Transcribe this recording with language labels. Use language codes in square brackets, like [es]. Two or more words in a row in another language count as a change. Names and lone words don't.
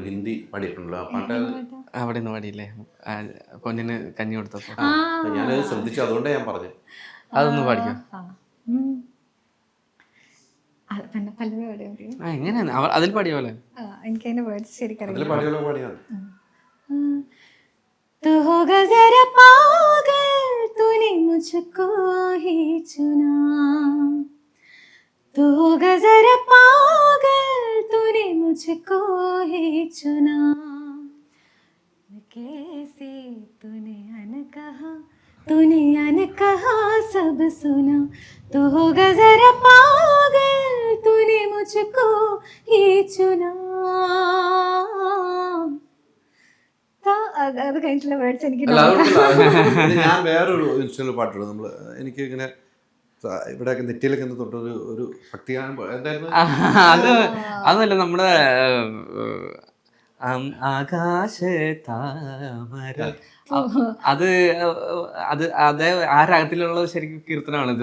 [ml] ഹിന്ദി പാടിയിട്ടുണ്ടല്ലോ ആ പാട്ട്. അവിടെ നിന്ന് പാടിയില്ലേ പൊന്നിന് കഞ്ഞി കൊടുത്തപ്പോ? ഞാനത് ശ്രദ്ധിച്ചു, അതുകൊണ്ടാണ് ഞാൻ പറഞ്ഞത്. അതൊന്ന് പാടിക്കോ. എങ്ങനെയാണ് അതിൽ പാടിയ പോലെ? എനിക്കതിന്റെ വേർഡ്സ് ശരിക്കും [hi] तू होगा जरा पागल तूने मुझको ही चुना, तू होगा जरा पागल तूने मुझको ही चुना, कैसे तूने अनकहा सब सुना, तू होगा जरा पागल तूने मुझको ही चुना. [ml] അത് കഴിഞ്ഞിട്ടുള്ള വേർഡ്സ് എനിക്ക് ഞാൻ വേറൊരു ഇൻസ്റ്റയിൽ പാട്ടുണ്ട്. നമ്മള് എനിക്ക് ഇങ്ങനെ ഇവിടെയൊക്കെ നെറ്റിയിലൊക്കെ തൊട്ടൊരു ഭക്തിഗാനം എന്തായിരുന്നു അതല്ല, നമ്മുടെ ആകാശ താമര അത് അത് അതേ ആ രാഗത്തിലുള്ള ശരിക്കും കീർത്തനമാണിത്.